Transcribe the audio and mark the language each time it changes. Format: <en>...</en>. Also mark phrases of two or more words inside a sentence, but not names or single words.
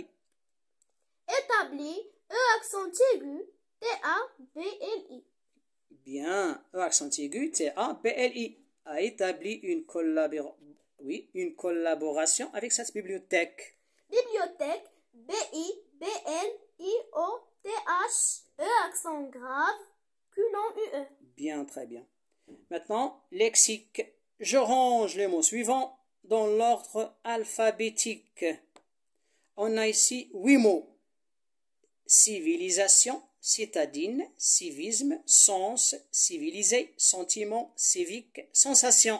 <fr>Établi, E accent aigu, T-A-B-L-I. Bien, E accent aigu, T-A-B-L-I, a établi une collaboration avec cette bibliothèque. Bibliothèque, B-I-B-L-I-O-T-H-E accent grave, culon U-E. Bien, très bien. Maintenant, lexique. Je range les mots suivants dans l'ordre alphabétique. On a ici 8 mots. Civilisation, citadine, civisme, sens, civilisé, sentiment, civique, sensation.</fr>